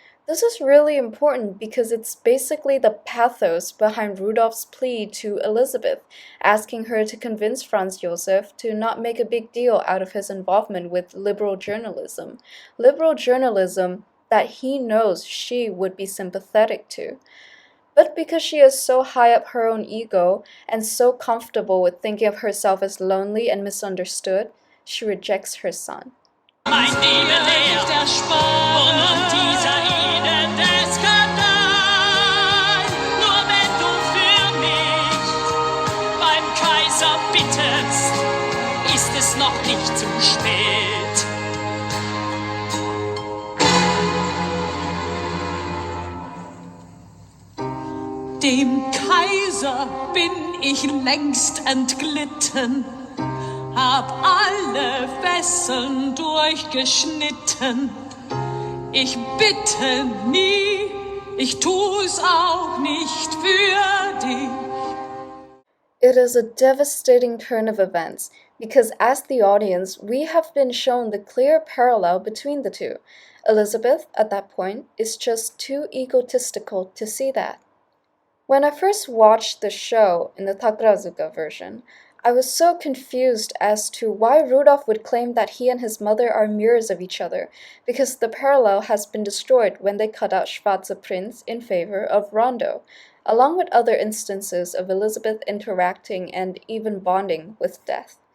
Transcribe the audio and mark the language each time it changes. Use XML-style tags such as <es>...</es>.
<en>This is really important because it's basically the pathos behind Rudolph's plea to Elisabeth, asking her to convince Franz Josef to not make a big deal out of his involvement with liberal journalism. Liberal journalism that he knows she would be sympathetic to. But because she is so high up her own ego and so comfortable with thinking of herself as lonely and misunderstood, she rejects her son.</en> <de>Mein Liebe lebt der Sparen und dieser Ihnen der Skandal. Nur wenn du für mich beim Kaiser bittest, ist es noch nicht zu spät. Dem Kaiser bin ich längst entglitten, hab alle Fesseln durchgeschnitten. Ich bitte nie, ich tu's auch nicht für dich.</de> <en>It is a devastating turn of events, because as the audience, we have been shown the clear parallel between the two. Elisabeth, at that point, is just too egotistical to see that. When I first watched the show in the Takarazuka version, I was so confused as to why Rudolph would claim that he and his mother are mirrors of each other, because the parallel has been destroyed when they cut out Schwarzer Prinz in favor of Rondo, along with other instances of Elisabeth interacting and even bonding with death.</en>